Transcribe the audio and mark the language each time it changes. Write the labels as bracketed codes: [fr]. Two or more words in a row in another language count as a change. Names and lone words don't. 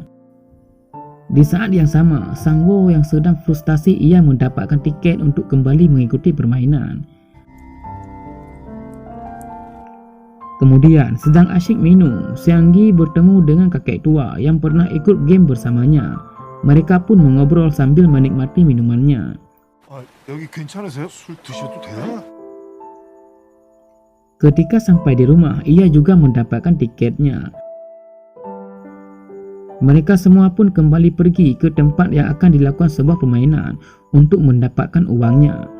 [id] Di saat yang sama, Sangwoo yang sedang frustasi ia mendapatkan tiket untuk kembali mengikuti permainan. Kemudian, sedang asyik minum, Seonggi bertemu dengan kakek tua yang pernah ikut game bersamanya. Mereka pun mengobrol sambil menikmati minumannya. [ko] 여기 괜찮으세요? 술 드셔도 돼요? [id] Ketika sampai di rumah, ia juga mendapatkan tiketnya. Mereka semua pun kembali pergi ke tempat yang akan dilakukan sebuah permainan untuk mendapatkan uangnya.